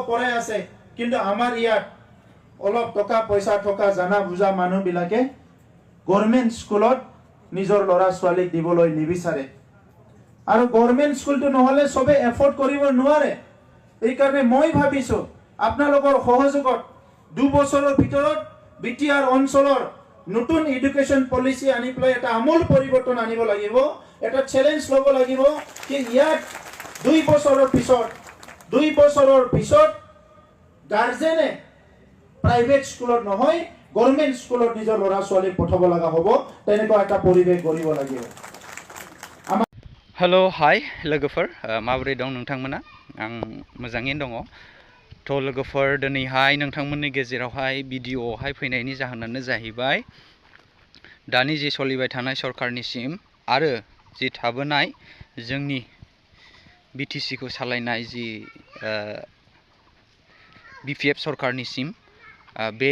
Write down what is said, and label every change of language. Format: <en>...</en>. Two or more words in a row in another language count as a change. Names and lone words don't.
<as>পঢ়াই আছে কিন্তু আমাৰ ইয়াত অলপ টকা পইচা থকা জানা বুজা মানুহ বিলাকে গভর্নমেন্ট স্কুলত নিজৰ লৰা ছোৱালীক দিবলৈ নিবিচাৰে আৰু গভর্নমেন্ট স্কুলটো নহলে সবে এফৰ্ড কৰিব নোৱাৰে এই কাৰণে মই ভাবিছো আপোনালোকৰ সহযোগত 2 বছৰৰ ভিতৰত বিটিআৰ অঞ্চলৰ নতুন এডুকেশন পলিসি আনি পেলাই এটা আমূল পৰিৱৰ্তন আনিব লাগিব এটা চ্যালেঞ্জ ল'ব লাগিব কি ইয়াত 2 বছৰৰ পিছত গাৰ্জেনে প্ৰাইভেট স্কুলত নহয় গভর্নমেন্ট স্কুলত নিজৰ ল'ৰা ছোৱালীক পঠাব লগা হ'ব তেনেকুৱা এটা পৰিৱেশ কৰিব লাগিব</as> <en>hello hi</en> <brx>लोगोफोर माबोरै दं नोंथांमोना आं मोजाङैनो दङ थ' लोगोफोर दिनैहाय नोंथांमोननि गेजेरावहाय भिडिअ'आवहाय फैनायनि जाहोनानो जाहैबाय दानि जि सोलिबाय थानाय सरकारनिसिम आरो जि थाबोनाय जोंनि बिटिसि खौ सालायनाय जि बिपिएफ सरकारनिसिम बे</brx>